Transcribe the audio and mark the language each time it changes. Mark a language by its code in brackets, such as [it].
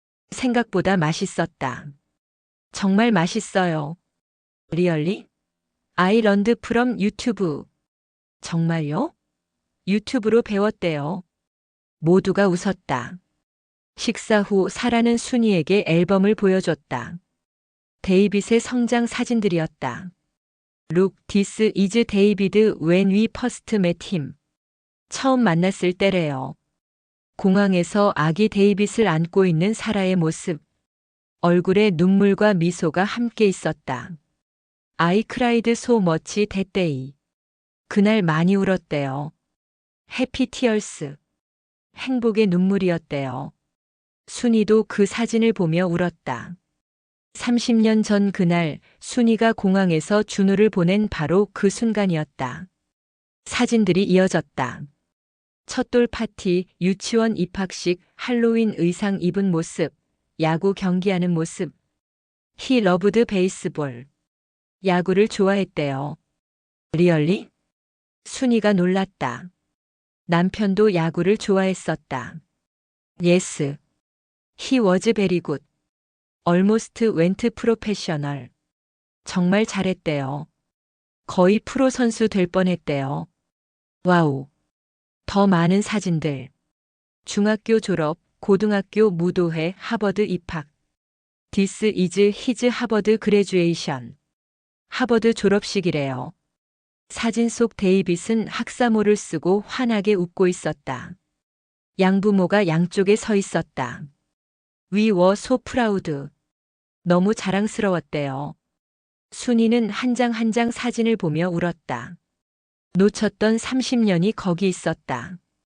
[ko] 생각보다 맛있었다. 정말 맛있어요. 리얼리? [en] I learned from YouTube. 정말요? [ko] 유튜브로 배웠대요. 모두가 웃었다. 식사 후 사라는 순이에게 앨범을 보여줬다. 데이빗의 성장 사진들이었다. [en] Look, this is David when we first met him. [ko] 처음 만났을 때래요. 공항에서 아기 데이빗을 안고 있는 사라의 모습. 얼굴에 눈물과 미소가 함께 있었다. [en] I cried so much that day. [ko] 그날 많이 울었대요. [en] 해피 티얼스. [ko] 행복의 눈물이었대요. 순이도 그 사진을 보며 울었다. 30년 전 그날 순이가 공항에서 준우를 보낸 바로 그 순간이었다. 사진들이 이어졌다. 첫돌 파티, 유치원 입학식, 할로윈 의상 입은 모습, 야구 경기하는 모습. [en] He loved baseball. [ko] 야구를 좋아했대요. [en] 리얼리? [ko] 순이가 놀랐다. 남편도 야구를 좋아했었다. [en] Yes. He was very good. Almost went professional. [ko] 정말 잘했대요. 거의 프로 선수 될 뻔했대요. 와우. 더 많은 사진들. 중학교 졸업, 고등학교 무도회, 하버드 입학. [en] This is his 하버드 graduation. [ko] 하버드 졸업식이래요. 사진 속 데이빗은 학사모를 쓰고 환하게 웃고 있었다. 양부모가 양쪽에 서 있었다. [en] We were so proud. [ko] 너무 자랑스러웠대요. 순이는 한 장 한 장 사진을 보며 울었다. 놓쳤던 30년이 거기 있었다.